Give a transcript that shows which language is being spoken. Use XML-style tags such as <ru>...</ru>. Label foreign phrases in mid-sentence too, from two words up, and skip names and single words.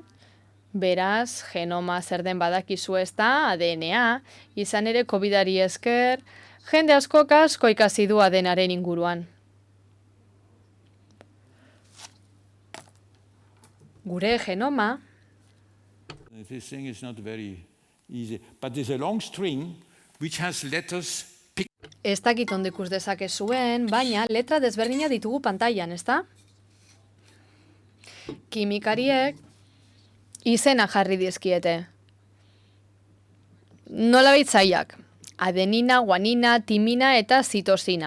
<eu>Beraz, genoma zer den badakizu ez da, ADN-a, izan ere COVID-ari esker, jende asko ikasi du ADN-aren inguruan. Gure genoma.</eu> <en>This thing is not very easy, but there's a long string which has letters.</en> <eu>ez dakit ondo ikus dezakezuen, baina letra desberdina ditugu pantailan, ezta? Kimikariek izena jarri dizkiete. Nolabait zailak. Adenina, guanina, timina eta zitosina.</eu>